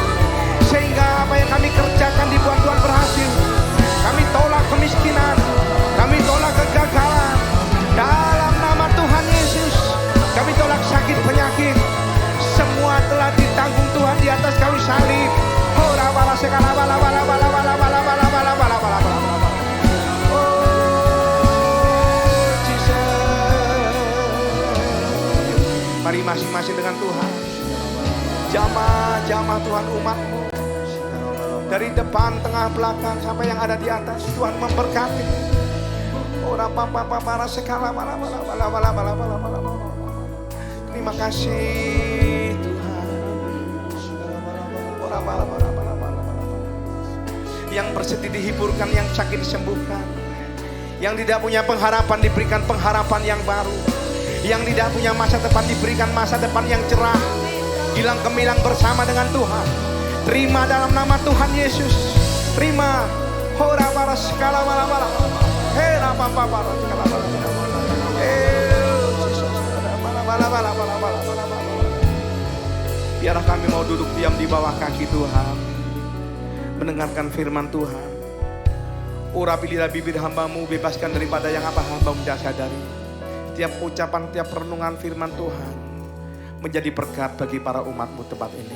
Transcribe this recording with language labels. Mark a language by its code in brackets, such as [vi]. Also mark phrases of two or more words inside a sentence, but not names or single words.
[id] Sehingga apa yang kami kerjakan dibuat Tuhan berhasil. Kami tolak kemiskinan. Kami tolak kegagalan. Dalam nama Tuhan Yesus. Kami tolak sakit penyakit. Semua telah ditanggung Tuhan di atas kayu salib. Hora bala sekala bala bala bala bala bala bala bala bala bala bala. [en] Oh Jesus. [id] Mari masing-masing dengan Tuhan. Jamah-jamah Tuhan umat-Mu. Dari depan, tengah, belakang sampai yang ada di atas, Tuhan memberkati. Ora papa para sekala bala bala bala bala bala bala bala. Terima kasih Tuhan. Ora bala bala bala bala bala. Yang bersedih dihiburkan, yang sakit disembuhkan. Yang tidak punya pengharapan diberikan pengharapan yang baru. Yang tidak punya masa depan diberikan masa depan yang cerah. Gilang gemilang bersama dengan Tuhan. Terima dalam nama Tuhan Yesus. Terima. Hora para sekala bala bala. Hera papa para sekala bala bala. Bala bala bala bala bala bala. Biarlah kami mau duduk diam di bawah kaki Tuhan, mendengarkan firman Tuhan. Urapilah bibir hamba-Mu, bebaskan daripada yang apa hamba-Mu tidak sadari. Tiap ucapan, tiap renungan firman Tuhan menjadi berkat bagi para umat-Mu tempat ini.